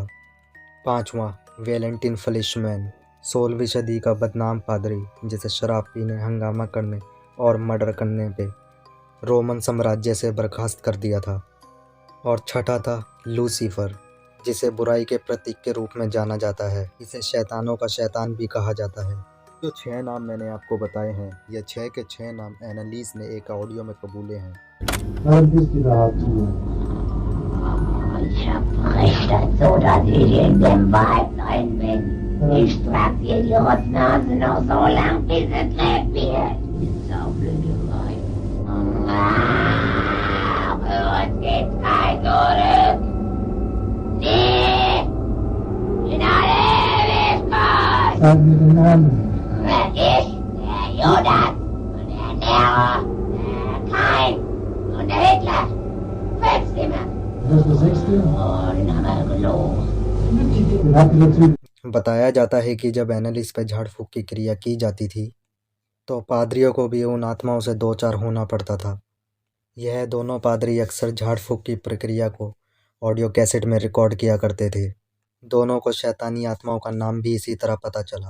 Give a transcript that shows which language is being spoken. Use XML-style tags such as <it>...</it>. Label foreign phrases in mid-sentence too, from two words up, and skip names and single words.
<hi>5वां वैलेंटिन फ्लिशमैन, 16वीं सदी का बदनाम पादरी जिसे शराब पीने, हंगामा करने और मर्डर करने पे रोमन साम्राज्य से बर्खास्त कर दिया था। और छठा था लूसीफर, जिसे बुराई के प्रतीक के रूप में जाना जाता है। इसे शैतानों का शैतान भी कहा जाता है। जो 6 नाम मैंने आपको बताए हैं, ये 6 के 6 नाम एनालिस ने एक ऑडियो में कबूले हैं।</hi> <de>Dann bist du da zu. Ich hab recht dazu, dass ich in dem Wald rein bin. Ich trag dir die Rotznase noch so lang, bis es lebt wird. Die Saublöderei. Für uns geht's kein Zurück. Nie! In alle Ewigkeit! Sag mir den Namen. Ich, der Judas und der Nero, der Kain und der Hitler. 5 Stimmen. Das ist der 6. Oh, den haben wir gelogen. Den hat dieser Typ.</de> <hi>बताया जाता है कि जब एनालिस पर झाड़ फूक की क्रिया की जाती थी तो पादरियों को भी उन आत्माओं से दो चार होना पड़ता था। यह दोनों पादरी अक्सर झाड़ फूक की प्रक्रिया को</hi> <en>audio cassette</en> <hi>में रिकॉर्ड किया करते थे। दोनों को शैतानी आत्माओं का नाम भी इसी तरह पता चला।</hi>